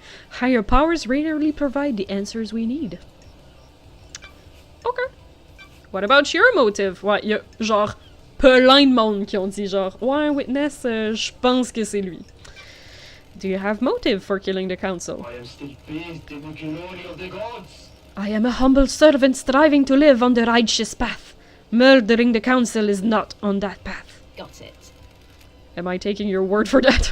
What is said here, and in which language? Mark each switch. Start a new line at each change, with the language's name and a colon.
English: Higher powers rarely provide the answers we need. Okay. What about your motive?
French: Ouais, y a genre plein de monde qui ont dit genre ouais, Witness, je pense que c'est lui.
English: Do you have motive for killing the council? I am still bathed in the glory of the gods. I am a humble servant striving to live on the righteous path. Murdering the council is not on that path. Got it. Am I taking your word for that?